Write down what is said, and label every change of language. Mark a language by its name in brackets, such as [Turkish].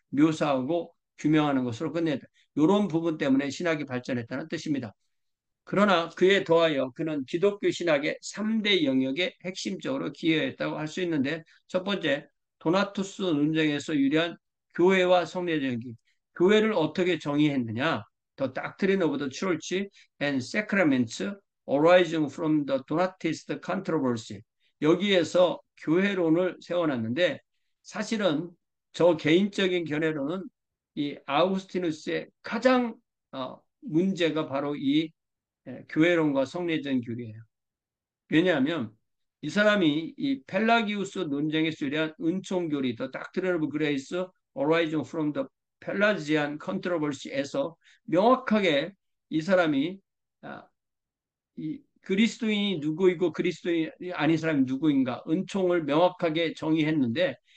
[Korean] 묘사하고 규명하는 것으로 끝냈다. 이런 부분 때문에 신학이 발전했다는 뜻입니다. 그러나 그에 더하여 그는 기독교 신학의 3대 영역에 핵심적으로 기여했다고 할 수 있는데, 첫 번째, 도나투스 논쟁에서 유리한 교회와 성례정기. 교회를 어떻게 정의했느냐? [English] The doctrine of the church and sacraments arising from the Donatist controversy. [Korean] 여기에서 교회론을 세워놨는데, 사실은 저 개인적인 견해로는 이 아우구스티누스의 가장 문제가 바로 이 교회론과 성례전 교리예요. 왜냐하면 이 사람이 이 펠라기우스 논쟁에 수리한 은총교리, [English] The Doctrine of Grace Arising from the Pelagian Controversy [Korean] 에서 명확하게 이 사람이 이 그리스도인이 누구이고 그리스도인이 아닌 사람이 누구인가 은총을 명확하게 정의했는데,